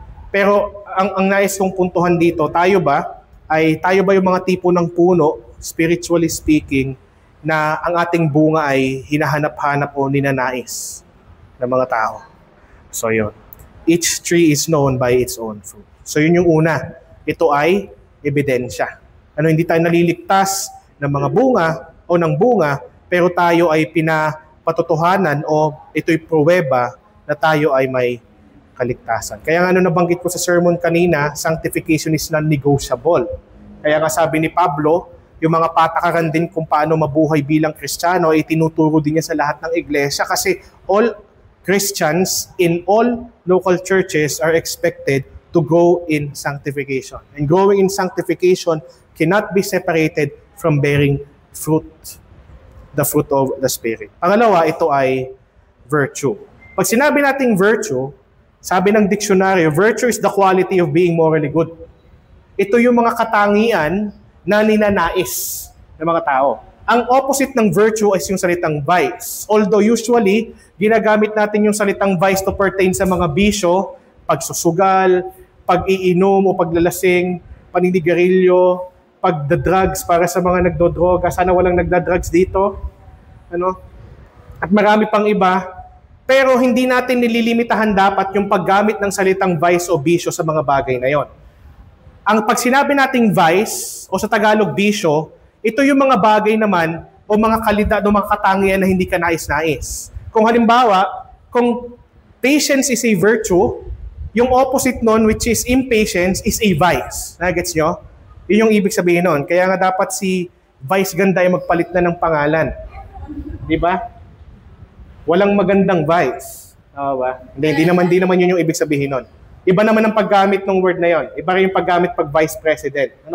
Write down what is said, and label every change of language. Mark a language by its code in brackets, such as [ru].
[tl] Pero ang nais kong puntuhan dito, tayo ba yung mga tipo ng puno, [en] spiritually speaking, [tl] na ang ating bunga ay hinahanap-hanap o ninanais ng mga tao? So yun. [en] Each tree is known by its own fruit. [tl] So yun yung una. Ito ay ebidensya. Hindi tayo naliligtas ng mga bunga o ng bunga, pero tayo ay pinapatotohanan o ito'y pruweba na tayo ay may kaligtasan. Kaya nga nabanggit ko sa sermon kanina, [en] sanctification is non-negotiable. [tl] Kaya nga sabi ni Pablo, yung mga patakaran din kung paano mabuhay bilang Kristiyano ay tinuturo din niya sa lahat ng iglesia, kasi [en] all Christians in all local churches are expected to grow in sanctification. And growing in sanctification cannot be separated from bearing fruit, the fruit of the Spirit. [tl] Pangalawa, ito ay virtue. Pag sinabi nating virtue, sabi ng diksyonaryo, [en] virtue is the quality of being morally good. [tl] Ito yung mga katangian na ninanais ng mga tao. Ang opposite ng virtue is yung salitang vice. Although usually, ginagamit natin yung salitang vice to pertain sa mga bisyo, pagsusugal, pag-iinom o paglalasing, paninigarilyo, pagda-drugs para sa mga nagdodroga. Sana walang nagda-drugs dito. At marami pang iba. Pero hindi natin nililimitahan dapat yung paggamit ng salitang vice o bisyo sa mga bagay na yon. Ang pag sinabi nating vice, o sa Tagalog bisyo, ito yung mga bagay naman o mga kalidad o mga katangian na hindi ka nais-nais. Kung halimbawa, kung [en] patience is a virtue, [tl] yung opposite nun, [en] which is impatience, is a vice. [tl] Nagets nyo? Yun yung ibig sabihin nun. Kaya nga dapat si Vice Ganda ay magpalit na ng pangalan. Di ba? Walang magandang vice. Ba? Hindi naman yun yung ibig sabihin nun. Iba naman ang paggamit ng word na yon. Iba rin yung paggamit pag vice president.